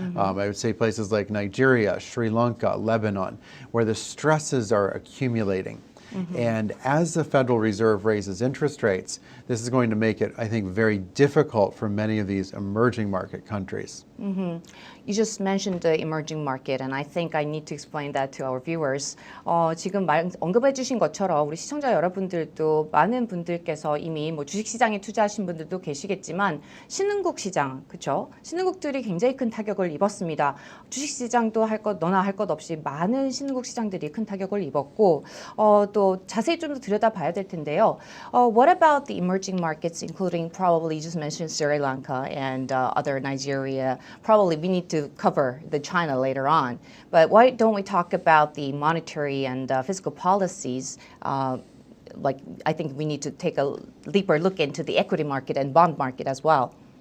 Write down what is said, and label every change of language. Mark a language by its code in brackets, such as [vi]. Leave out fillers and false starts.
[en] I would say places like Nigeria, Sri Lanka, Lebanon, where the stresses are accumulating. And as the Federal Reserve raises interest rates, this is going to make it, I think, very difficult for many of these emerging market countries. You just mentioned the emerging market, and I think I need to explain that to our viewers. [ko] 지금 언급해 주신 것처럼 우리 시청자 여러분들도 많은 분들께서 이미 뭐 주식시장에 투자하신 분들도 계시겠지만 신흥국 시장, 그렇죠? 신흥국들이 굉장히 큰 타격을 입었습니다. 주식시장도 너나 할 것 없이 많은 신흥국 시장들이 큰 타격을 입었고 또 자세히 좀 더 들여다봐야 될 텐데요. [en] What about the emerging markets, including probably you just mentioned Sri Lanka and other Nigeria? Probably we need to cover the China later on. But why don't we talk about the monetary and fiscal policies? Like I think we need to take a deeper look into the equity market and bond market as well.